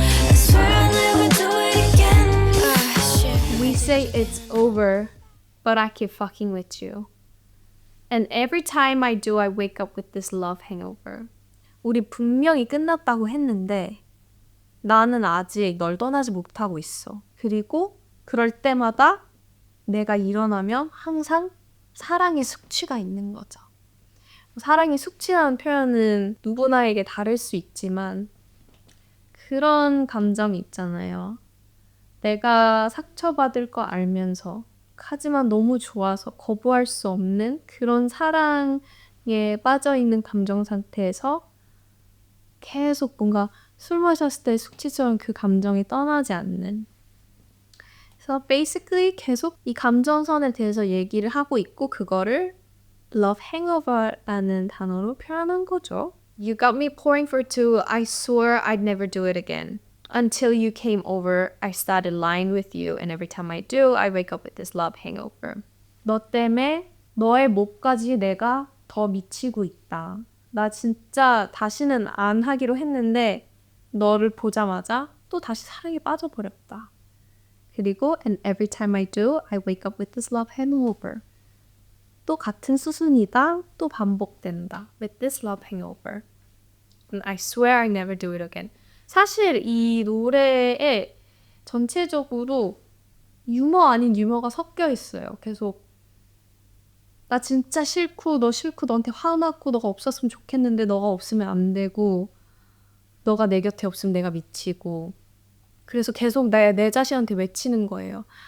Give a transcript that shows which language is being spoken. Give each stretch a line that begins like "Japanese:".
English: I swear I'll never do it again. Shit. We say it's over, but I keep fucking with you. And every time I do, I wake up with this love hangover.
Korean: 우리 분명히 끝났다고 했는데 나는 아직 널 떠나지 못하고 있어. 그리고 그럴 때마다 내가 일어나면 항상 사랑의 숙취가 있는 거죠. 사랑의 숙취라는 표현은 누구나에게 다를 수 있지만 그런 감정이 있잖아요. 내가 상처받을 거 알면서 하지만 너무 좋아서 거부할 수 없는 그런 사랑에 빠져있는 감정 상태에서 계속 뭔가 술 마셨을 때 숙취처럼 그 감정이 떠나지 않는. 그래서 basically 계속 이 감정선에 대해서 얘기를 하고 있고 그거를 love hangover라는 단어로 표현한 거죠.
English: You got me pouring for two. I swore I'd never do it again. Until you came over, I started lying with you, and every time I do, I wake up with this love hangover.
Korean: 너 때문에 너의 몹까지 내가 더 미치고 있다. 나 진짜 다시는 안 하기로 했는데 너를 보자마자 또 다시 사랑에 빠져버렸다.
English: 그리고 and every time I do, I wake up with this love hangover.
Korean: 또 같은 수순이다. 또 반복된다.
English: With this love hangover. And I swear I never do it again.
Korean: 사실 이 노래에 전체적으로 유머 아닌 유머가 섞여 있어요. 계속 나 진짜 싫고 너 싫고 너한테 화났고 너가 없었으면 좋겠는데 너가 없으면 안 되고 너가 내 곁에 없으면 내가 미치고 그래서 계속 내 자신한테 외치는 거예요.